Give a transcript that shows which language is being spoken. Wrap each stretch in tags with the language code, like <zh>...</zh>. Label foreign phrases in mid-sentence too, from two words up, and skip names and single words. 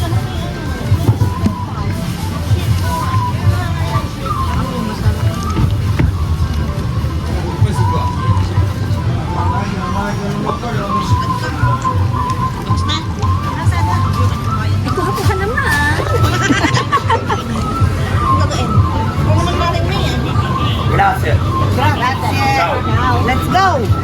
<it>Questo qua.</it> <tl>Ito ka naman.</tl> <it>Grazie.</it> <en>Let's go!</en>